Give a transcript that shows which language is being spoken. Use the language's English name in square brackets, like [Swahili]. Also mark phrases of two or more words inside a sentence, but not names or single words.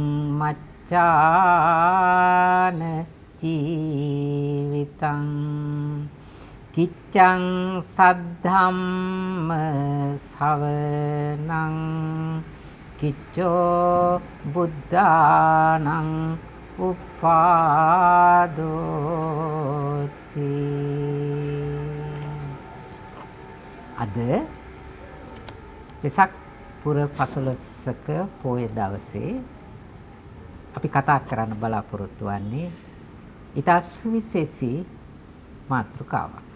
[Pali] මච්ඡාන ජීවිතං කිච්ඡං සද්ධම්ම සවනං කිච්ඡෝ බුද්ධානං උපාදෝති. [Sinhala] අද වෙසක් පුර 15ක පොය දවසේ අපි කතා කරන්න බලාපොරොත්තු වෙන්නේ ඊට සුවිශේෂී මාතෘකාවක්.